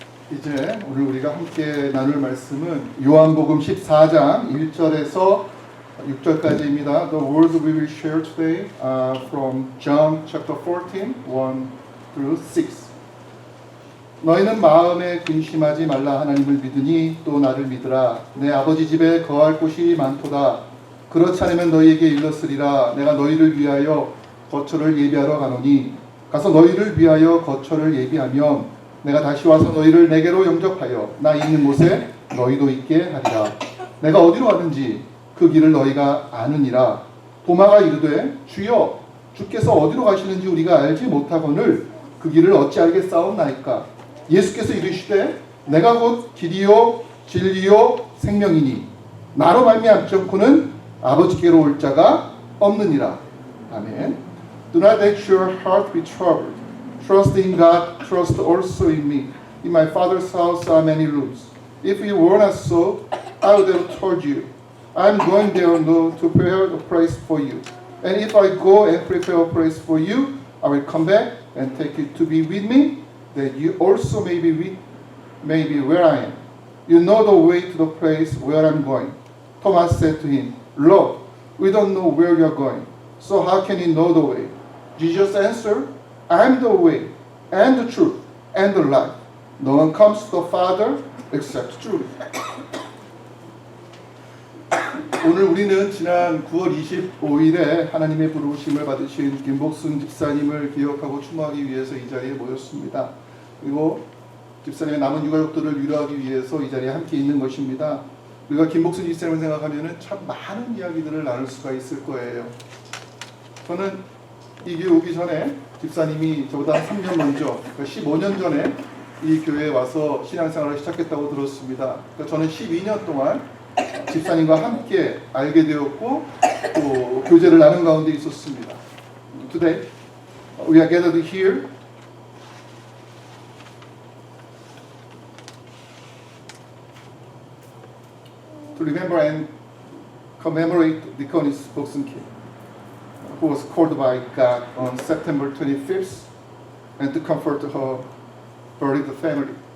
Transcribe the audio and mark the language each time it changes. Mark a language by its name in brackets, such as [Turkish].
[Korean] 이제 오늘 우리가 함께 나눌 말씀은 요한복음 14장 1절에서 6절까지입니다. [English] The words we will share today are from John chapter 14, 1 through 6. [Korean] 너희는 마음에 근심하지 말라. 하나님을 믿으니 또 나를 믿으라. 내 아버지 집에 거할 곳이 많도다. 그렇지 않으면 너희에게 일렀으리라. 내가 너희를 위하여 거처를 예비하러 가노니 가서 너희를 위하여 거처를 예비하면 내가 다시 와서 너희를 내게로 영접하여 나 있는 곳에 너희도 있게 하리라. 내가 어디로 가든지 그 길을 너희가 아느니라. 도마가 이르되 주여 주께서 어디로 가시는지 우리가 알지 못하거늘 그 길을 어찌 알겠사옵나이까. 예수께서 이르시되 내가 곧 길이요 진리요 생명이니 나로 말미암지 않고는 아버지께로 올 자가 없느니라. [English] 아멘. Do not let your heart be troubled. Trust in God, trust also in me. In my Father's house are many rooms. If it were not so, I would have told you. I am going there to prepare a place for you. And if I go and prepare a place for you, I will come back and take you to be with me, that you also may be where I am. You know the way to the place where I am going. Thomas said to him, Lord, we don't know where you are going, so how can you know the way? Jesus answered, I am the way, and the truth, and the life. No one comes to the Father except through me. [Korean] 오늘 우리는 지난 9월 25일에 하나님의 부르심을 받으신 김복순 집사님을 기억하고 추모하기 위해서 이 자리에 모였습니다. 그리고 집사님의 남은 유가족들을 위로하기 위해서 이 자리에 함께 있는 것입니다. 우리가 김복순 집사님을 생각하면 참 많은 이야기들을 나눌 수가 있을 거예요. 저는 이 교회 오기 전에 집사님이 저보다 3년 먼저, 그러니까 15년 전에 이 교회에 와서 신앙생활을 시작했다고 들었습니다. 그러니까 저는 12년 동안 집사님과 함께 알게 되었고 또 교제를 나눈 가운데 있었습니다. [English] Today we are gathered here to remember and commemorate Deaconess Bok-sun Kim, who was called by God on September 25th, and to comfort her bereaved family.